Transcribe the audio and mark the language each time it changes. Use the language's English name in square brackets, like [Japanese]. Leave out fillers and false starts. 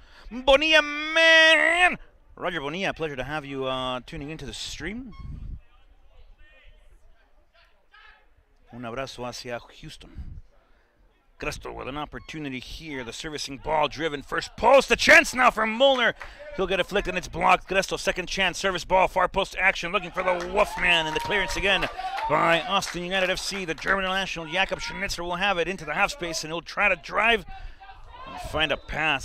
[English] Bonilla, man! Roger Bonilla, pleasure to have you tuning into the stream. [Spanish] Un abrazo hacia Houston. [English] Cresto with an opportunity here. The servicing ball driven. First post. A chance now for Molnar. He'll get a flick and it's blocked. Cresto, second chance. Service ball. Far post action. Looking for the Wolfman. And the clearance again by Austin United FC. The German international Jakob Schnitzler will have it into the half space, and he'll try to drive and find a pass.